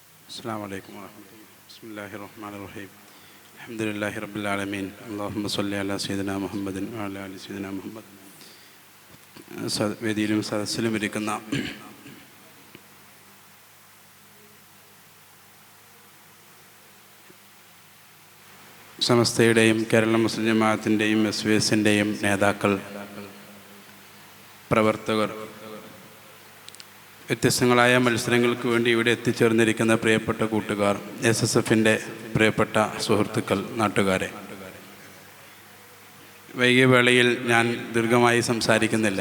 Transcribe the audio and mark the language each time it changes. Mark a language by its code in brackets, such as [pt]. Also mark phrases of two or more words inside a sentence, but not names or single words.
[ar] السلام عليكم ورحمة الله. بسم الله الرحمن الرحيم. الحمد لله رب العالمين. اللهم صل على سيدنا محمد وعلى آل سيدنا محمد. [ml] വേദിയിലും സദസ്സിലും ഇരിക്കുന്ന സമസ്തയുടെയും കേരള മുസ്ലിം ജമാഅത്തിൻ്റെയും SVSൻ്റെയും നേതാക്കൾ, പ്രവർത്തകർ, വ്യത്യസ്തങ്ങളായ മത്സരങ്ങൾക്ക് വേണ്ടി ഇവിടെ എത്തിച്ചേർന്നിരിക്കുന്ന പ്രിയപ്പെട്ട കൂട്ടുകാർ, SSFൻ്റെ പ്രിയപ്പെട്ട സുഹൃത്തുക്കൾ, നാട്ടുകാരെ, വൈകിയ വേളയിൽ ഞാൻ ദീർഘമായി സംസാരിക്കുന്നില്ല.